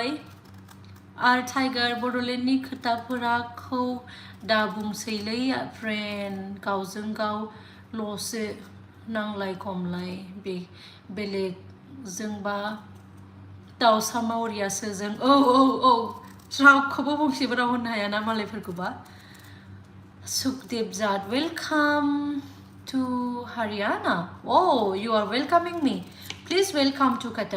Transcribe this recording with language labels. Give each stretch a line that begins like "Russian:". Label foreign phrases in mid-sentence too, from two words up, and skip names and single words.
Bodo: आर टाइगार बड'लेण्डनि खोथाफोरखौ दा बुंसैलै फ्रेन्ड गावजों गावल'सो नांलाय खमलाय बेलेगजोंबा दाउसा मावरियासो जों औ रावखौबो बुंसेबो राव होननो हायाना मालायफोरखौबा सुखदेव जाट
English: welcome to Haryana. Oh, you are welcoming me. Please welcome to Qatar.